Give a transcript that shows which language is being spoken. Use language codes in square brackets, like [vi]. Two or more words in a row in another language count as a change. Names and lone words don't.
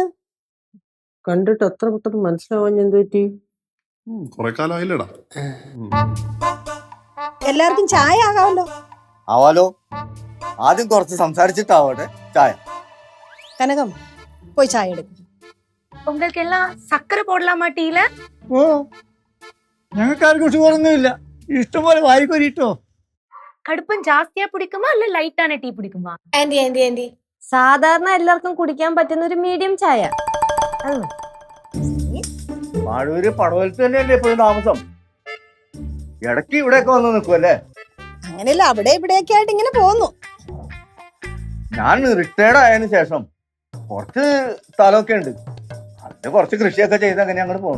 [ml] കണ്ടിട്ട് എത്ര പെട്ടെന്ന് മനസ്സിലാവാൻ എന്ത് പറ്റി? കൊറേ കാലമായില്ലടാ. എല്ലാവർക്കും ചായ ആകാമല്ലോ. ആവാലോ. ആദ്യം കുറച്ച് സംസാരിച്ചിട്ടാവട്ടെ ചായ. കനകം, പോയി ചായ എടുക്കും. [ta] உங்களுக்கு எல்லாம் சக்கரை போடலாமா டீல? [ml] ഓ, ഞങ്ങൾക്കാർക്കും ഷുഗറൊന്നുമില്ല. ഇഷ്ടംപോലെ വാരിക്കൊരിട്ടോ. [ta] கடுப்பம் ஜாஸ்தியா பிடிக்குமா இல்ல லைட்டான டீ பிடிக்குமா? [ml] സാധാരണ എല്ലാവർക്കും കുടിക്കാൻ പറ്റുന്ന ഒരു മീഡിയം ചായ. മാഴൂര് പടവലത്ത് തന്നെയല്ലേ എപ്പോഴും താമസം? ഇടയ്ക്ക് ഇവിടെയൊക്കെ വന്ന് നിൽക്കുമല്ലേ? അങ്ങനെയല്ല, അവിടെ ഇവിടെയൊക്കെ ആയിട്ട് ഇങ്ങനെ പോന്നു. ഞാൻ റിട്ടയർഡ് ആയതിനു ശേഷം കുറച്ച് സ്ഥലമൊക്കെ ഉണ്ട്, അതിന് കുറച്ച് കൃഷിയൊക്കെ ചെയ്ത് അങ്ങനെ അങ്ങോട്ട് പോണു.